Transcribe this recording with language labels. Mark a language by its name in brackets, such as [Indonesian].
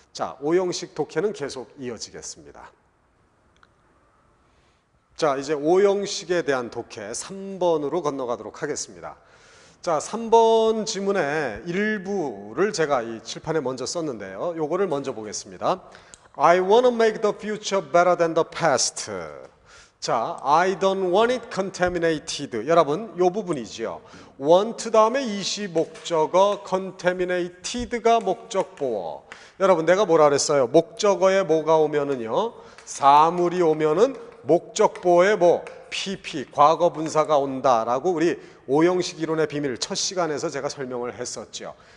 [Korean] 자, 오형식 독해는 계속 이어지겠습니다. 자, 이제 오형식에 대한 독해 3번으로 건너가도록 하겠습니다. 자, 3번 지문의 일부를 제가 이 칠판에 먼저 썼는데요. 요거를 먼저 보겠습니다. [English] I want to make the future better than the past. 자, I don't want it contaminated. [Korean] 여러분, 요 부분이지요. want 다음에 이시 목적어, contaminated가 목적보어. 여러분, 내가 뭐라 그랬어요? 목적어에 뭐가 오면은요, 사물이 오면은 목적보어에 뭐 PP, 과거 분사가 온다라고 우리 오형식 이론의 비밀 첫 시간에서 제가 설명을 했었죠.